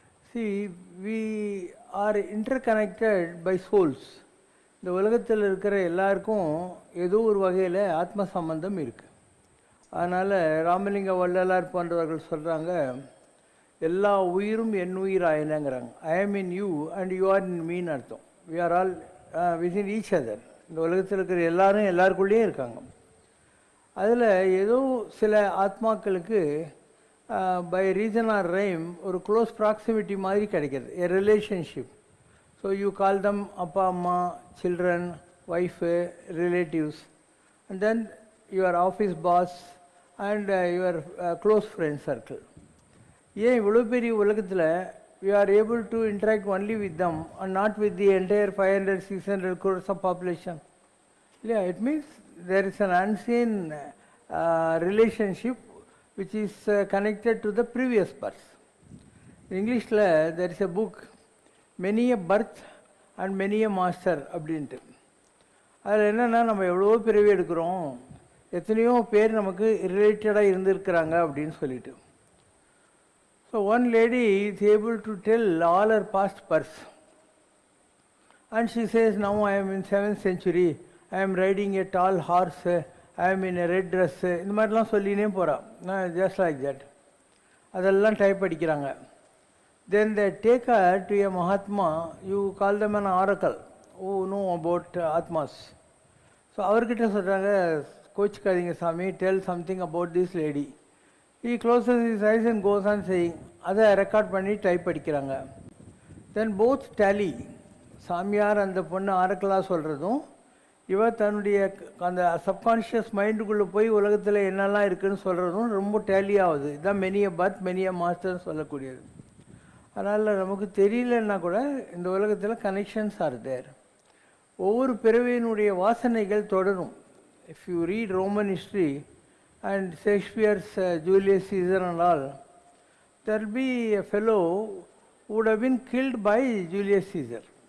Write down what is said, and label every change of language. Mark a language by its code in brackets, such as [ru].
[en] See, we are interconnected by souls. [ta] இந்த உலகத்தில் இருக்கிற எல்லாருக்கும் ஏதோ ஒரு வகையில் ஆத்ம சம்பந்தம் இருக்குது. அதனால் ராமலிங்க வள்ளலார் போன்றவர்கள் சொல்கிறாங்க, எல்லா உயிரும் என் உயிர் ஆயினங்கிறாங்க. [en] I am in you and you are in மீன் அர்த்தம். We are all within each other. [ta] இந்த உலகத்தில் இருக்கிற எல்லாரும் எல்லாருக்குள்ளேயே இருக்காங்க. அதில் ஏதோ சில ஆத்மாக்களுக்கு [en] by reason or rhyme [ta] ஒரு க்ளோஸ் ப்ராக்சிமிட்டி மாதிரி கிடைக்கிது, எ ரிலேஷன்ஷிப். [en] so you call them [ta] அப்பா அம்மா, [en] Children, wife, relatives, and then your office boss and your close friend circle. [ta] ஏன் இவ்வளோ பெரிய உலகத்தில் [en] we are able to interact only with them and not with the entire 500-600 crores of population? Yeah, it means there is an unseen relationship which is connected to the previous birth. In English, there is a book, Many a Birth and Many a Master [ta] அப்படின்ட்டு. அதில் என்னென்னா, நம்ம எவ்வளோ பிறவி எடுக்கிறோம், எத்தனையோ பேர் நமக்கு ரிலேட்டடாக இருந்திருக்கிறாங்க அப்படின்னு சொல்லிட்டு. [en] So one lady is able to tell all her past births. And she says, now I am in 7th century, I am riding a tall horse, I am in a red dress. [ta] இந்த மாதிரிலாம் சொல்லினே போகிறா. [en] Just like that. [ta] அதெல்லாம் type அடிக்கிறாங்க. [en] Then they take her to a Mahatma, you call them an oracle, who know about Atmas. So [ta] அவர்கிட்ட சொல்கிறாங்க, கோச்சிக்காதீங்க சாமி, [en] tell something about this lady. He closes his eyes and goes on saying, [ta] அதை record பண்ணி type அடிக்கிறாங்க. [en] Then both daily. [ta] சாமியார் அந்த பொண்ணு ஆரக்கலாக சொல்கிறதும், இவர் தன்னுடைய அந்த சப்கான்ஷியஸ் மைண்டுக்குள்ளே போய் உலகத்தில் என்னெல்லாம் இருக்குதுன்னு சொல்கிறதும் ரொம்ப டேலி ஆகுது. இதுதான் மெனிய பர்த் மெனிய மாஸ்டர்னு சொல்லக்கூடியது. அதனால் நமக்கு தெரியலன்னா கூட இந்த உலகத்தில் [en] Connections are there. [ta] ஒவ்வொரு பிறவியினுடைய வாசனைகள் தொடரும். [en] If you read Roman history and Shakespeare's Julius Caesar and all, there will be a fellow who would have been killed by Julius Caesar.